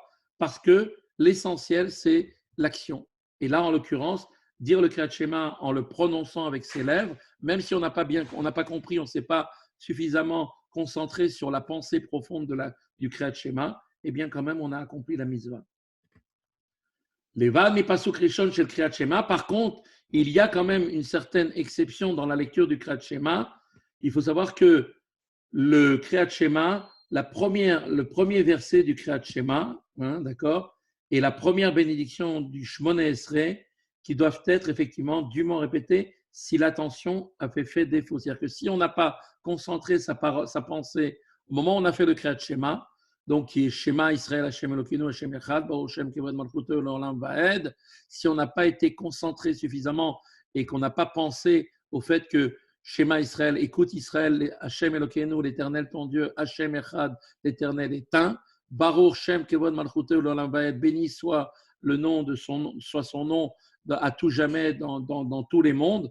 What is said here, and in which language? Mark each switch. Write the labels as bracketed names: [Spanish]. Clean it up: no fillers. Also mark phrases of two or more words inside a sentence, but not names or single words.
[French] Parce que l'essentiel, c'est l'action. Et là, en l'occurrence, dire le Kriyat Shema en le prononçant avec ses lèvres, même si on n'a pas compris, on ne s'est pas suffisamment concentré sur la pensée profonde du Kriyat Shema, eh bien, quand même, on a accompli la mitzvah. [Hebrew] לבד מפסוק ראשון של קריאת שמע. [French] Par contre, il y a quand même une certaine exception dans la lecture du Kriyat Shema. Il faut savoir que le Kriyat Shema, le premier verset du Kriyat Shema, d'accord, et la première bénédiction du Shmona Esrei, qui doivent être effectivement dûment répétées si l'attention a fait défaut. C'est-à-dire que si on n'a pas concentré sa pensée au moment où on a fait le Kriyat Shema, donc qui est [Hebrew] שמע ישראל השם אלוקינו השם אחד ברוך שם כבוד מלכותו לעולם ועד, [French] si on n'a pas été concentré suffisamment et qu'on n'a pas pensé au fait que [Hebrew] שמע ישראל, [French] écoute Israël, [Hebrew] השם אלוקינו, [French] l'Éternel ton Dieu, [Hebrew] השם אחד, [French] l'Éternel est un, [Hebrew] ברוך שם כבוד מלכותו לעולם ועד, [French] béni soit le nom de soit son nom à tout jamais dans tous les mondes.